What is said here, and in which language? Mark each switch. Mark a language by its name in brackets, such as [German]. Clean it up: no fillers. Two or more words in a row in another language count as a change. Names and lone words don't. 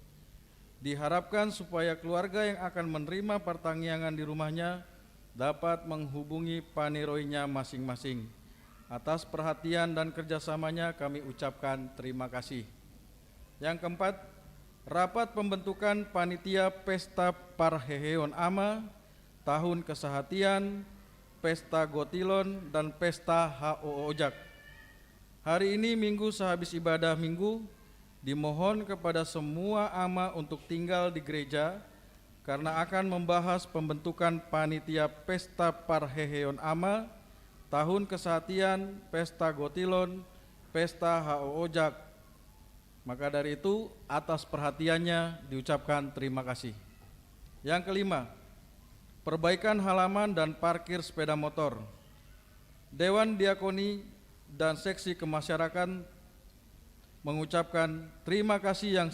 [Indonesian] Diharapkan supaya keluarga yang akan menerima pertanggungan di rumahnya dapat menghubungi paniroinya masing-masing. Atas perhatian dan kerjasamanya kami ucapkan terima kasih. Yang keempat, rapat pembentukan panitia Pesta Parheheon Ama, Tahun Kesehatian, Pesta Gotilon, dan Pesta HO Ojak. Hari ini minggu sehabis ibadah minggu, dimohon kepada semua ama untuk tinggal di gereja karena akan membahas pembentukan panitia Pesta Parheheon Ama, Tahun Kesehatian, Pesta Gotilon, Pesta HO Ojak. Maka dari itu atas perhatiannya diucapkan terima kasih. Yang kelima, perbaikan halaman dan parkir sepeda motor. Dewan Diakoni dan Seksi Kemasyarakatan mengucapkan terima kasih yang